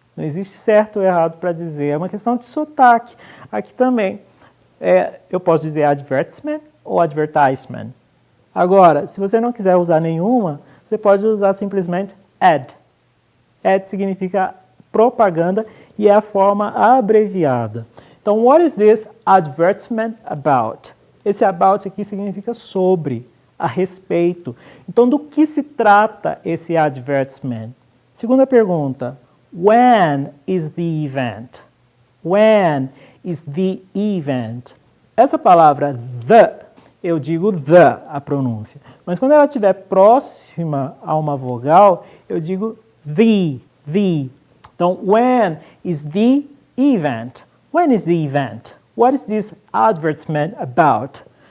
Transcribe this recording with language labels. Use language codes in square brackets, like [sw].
[pt] Não existe certo ou errado para dizer, é uma questão de sotaque. Aqui também, eu posso dizer advertisement ou advertisement. Agora, se você não quiser usar nenhuma, você pode usar simplesmente ad. Ad significa propaganda e é a forma abreviada. Então, [en] what is this advertisement about? [pt] Esse about aqui significa sobre, a respeito. Então, do que se trata esse advertisement? Segunda pergunta. [en] When is the event? When is the event? [pt] Essa palavra the, eu digo the, a pronúncia. Mas quando ela estiver próxima a uma vogal, eu digo the. Então, [en] when is the event? When is the event? What is this advertisement about?